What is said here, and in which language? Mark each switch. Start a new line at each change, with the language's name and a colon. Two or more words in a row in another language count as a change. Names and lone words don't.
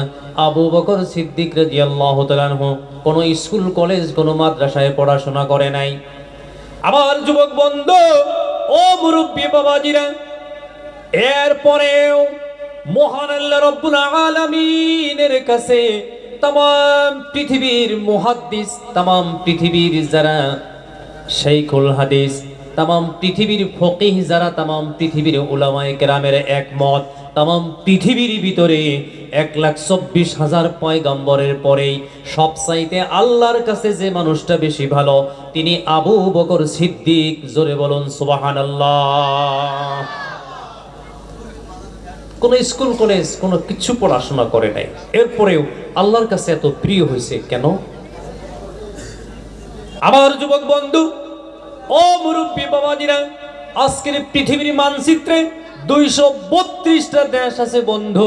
Bangla: আবু বকর সিদ্দিক রাদিয়াল্লাহু তাআলা আনহু কোনো স্কুল কলেজ, কোনো মাদ্রাসায় পড়াশোনা করে নাই। আমার যুবক বন্ধু, ও মুরব্বী বাবাজিরা, এরপরেও মহান আল্লাহ রাব্বুল আলামিনের কাছে তামাম পৃথিবীর মুহাদ্দিস তামাম পৃথিবীর যারা শায়খুল হাদিস তামাম পৃথিবীর ফকিহ যারা তামাম পৃথিবীর উলামায়ে কেরামের একমত তামাম পৃথিবীর ভিতরে 1,24,000 পয়গম্বরের পরেই সবচাইতে আল্লাহর কাছে যে মানুষটা বেশি ভালো তিনি আবু বকর সিদ্দিক। জোরে বলুন সুবহানাল্লাহ। কোনো স্কুল কলেজ কোনো কিছু পড়াশোনা করে নাই, এরপরেও আল্লাহর কাছে এত প্রিয় হয়েছে কেন? আমার যুবক বন্ধু ও মুরব্বী বাবাজিরা, আজকের পৃথিবীর মানচিত্রে 232টা দেশ আছে বন্ধু।